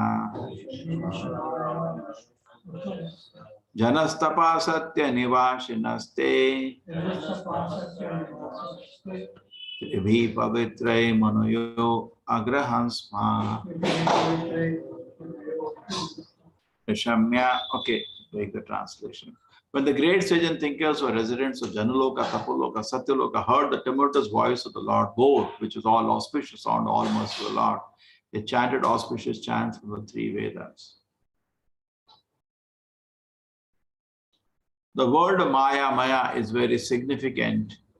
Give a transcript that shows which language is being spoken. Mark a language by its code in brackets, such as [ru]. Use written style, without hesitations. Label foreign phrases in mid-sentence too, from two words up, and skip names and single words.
[sa] Janastapa satya nivashinaste Tribhi pavitrai manuyo agrahansma Nishamya, [en] okay, take the translation. When the great sage and thinkers who are residents of Janaloka, Tapoloka, Satyaloka heard the tumultuous voice of the Lord, both, which was all auspicious sound, all merciful Lord, they chanted auspicious chants from the three Vedas. The word Maya is very significant.